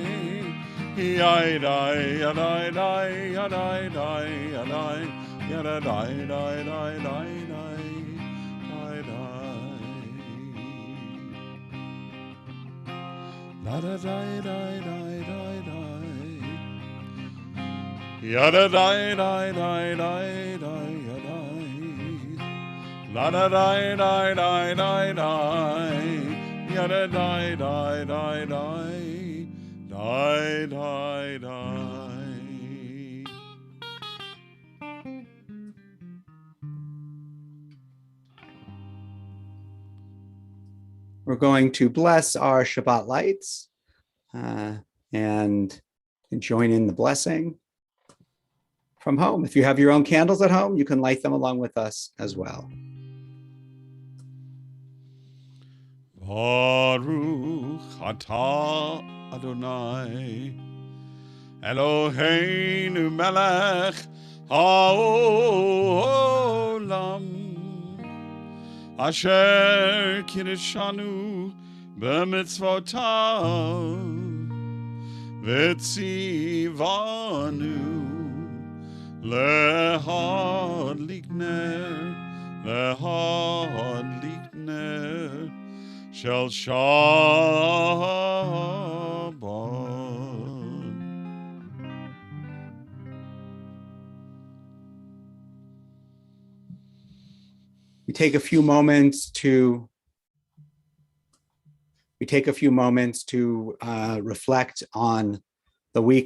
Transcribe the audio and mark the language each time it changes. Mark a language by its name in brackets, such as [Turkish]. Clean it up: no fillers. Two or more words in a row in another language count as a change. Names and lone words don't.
[English] Yada yada die yada die yada yada die die die die die die. La da die die die die die. Yada die die die die die yada. La da die die die die die. Yada die die die die. Die, die, die. We're going to bless our Shabbat lights and join in the blessing from home. If you have your own candles at home, you can light them along with us as well. [Hebrew] ברוך אתה אדוני אלוהינו מלך העולם אשר קידשנו במצוותיו וציוונו להדליק נר של שבת. [English] We take a few moments to reflect on the week